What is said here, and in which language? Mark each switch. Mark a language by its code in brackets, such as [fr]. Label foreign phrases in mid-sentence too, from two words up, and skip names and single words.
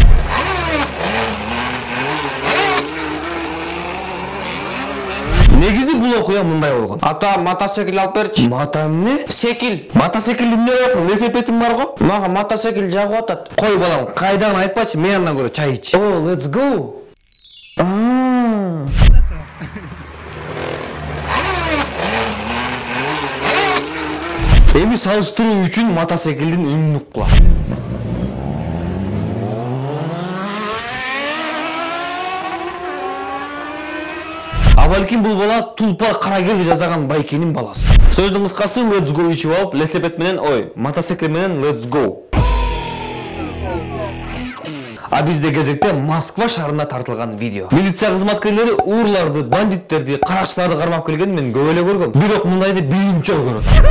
[ky] Негизи бул окуя мындай болгон. Ата, мотоцикл алып берчи. Мото эмне? Секил. Мотоцикл эмне болсун? Велосипедим бар го. Мага мотоцикл жагып атат. Кой балам, кайдан айтпачы, мен андан көрө чай ич. О, [en] let's go. [ky] Эми салыштыруу үчүн мотоциклдин үнүн уккула. Абалкин бул бала Тулпар Карагерди жазаган байкенин баласы. Сөздүн кыскасы [en] let's go [ky] ичип алып, велосипед менен, мотоцикл менен [en] let's go. [ky] А бизде кезекте Москва шаарына тартылган видео. Милиция кызматкерлери урларды, бандиттерди, каракчыларды кармап келген мен көп эле көргөм. Бирок мындайды биринчи көрөт.